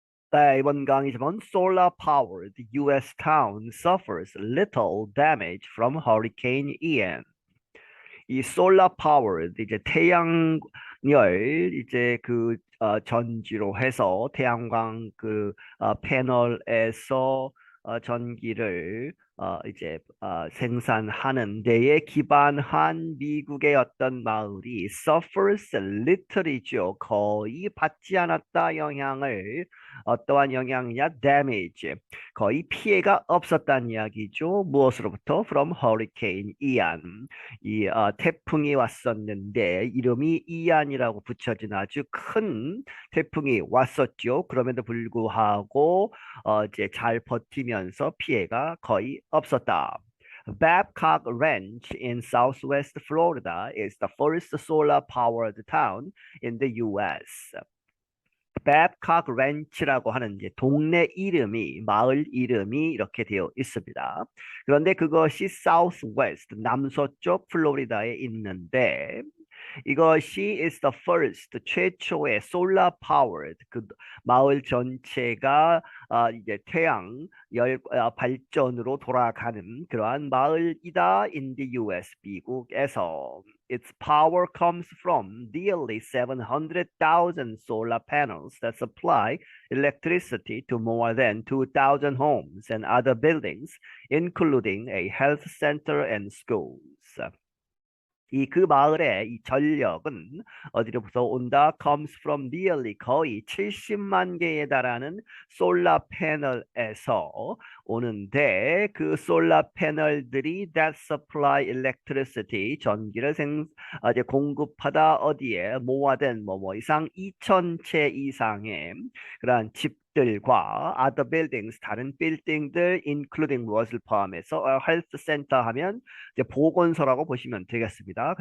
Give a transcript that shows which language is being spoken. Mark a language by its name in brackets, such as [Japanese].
[Korean] 네, 이번 강의지만 [English] solar powered U.S. town suffers little damage from Hurricane Ian. [Korean] 이 [English] solar powered [Korean] 이제 태양열 이제 전지로 해서 태양광 패널에서 전기를 생산하는 데에 기반한 미국의 어떤 마을이 [English] suffers little [Korean] 이죠. 거의 받지 않았다 영향을. 어떠한 영향이냐? damage. 거의 피해가 없었다는 이야기죠. 무엇으로부터? [English] from hurricane Ian. [Korean] 태풍이 왔었는데 이름이 이안이라고 붙여진 아주 큰 태풍이 왔었죠. 그럼에도 불구하고 이제 잘 버티면서 피해가 거의 없었다. [English] Babcock Ranch in southwest Florida is the first solar-powered town in the U.S. [Korean] Babcock Ranch라고 하는 이제 동네 이름이 마을 이름이 이렇게 되어 있습니다. 그런데 그것이 Southwest 남서쪽 플로리다에 있는데 이것이 [English] is the first [Korean] 최초의 [English] solar powered [Korean] 그 마을 전체가 이제 태양 열 발전으로 돌아가는 그러한 마을이다 [English] in the US [Korean] 미국에서. [English] Its power comes from nearly 700,000 solar panels that supply electricity to more than 2,000 homes and other buildings, including a health center and schools. [Korean] 그 마을의 이 전력은 어디로부터 온다? [English] comes from nearly [Korean] 거의 70만 개에 달하는 솔라 패널에서 오는데 그 솔라 패널들이 [English] that supply electricity [Korean] 전기를 이제 공급하다 어디에 모아된 뭐뭐 이상 2,000채 이상의 그러한 집들과 [English] other buildings [Korean] 다른 빌딩들 including 무엇을 포함해서 [English] health center [Korean] 하면 이제 보건소라고 보시면 되겠습니다.